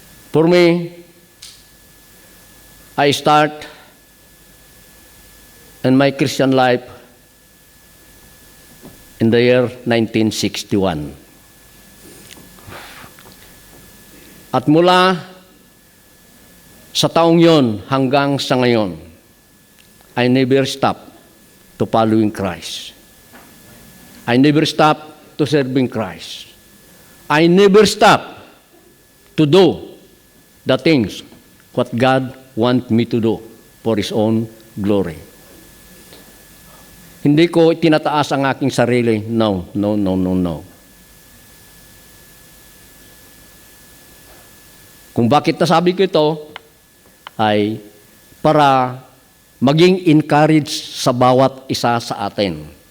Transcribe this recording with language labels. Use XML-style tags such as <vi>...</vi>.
<en>For me, I start in my Christian life in the year 1961.</en> <tl>At mula sa taong yon hanggang sa ngayon,</tl> <en>I never stop to following Christ. I never stop to serving Christ. I never stop to do the things what God wants me to do for His own glory.</en> <tl>Hindi ko tinataas ang aking sarili. No. Kung bakit nasabi ko ito, ay para maging encourage sa bawat isa sa atin.</tl>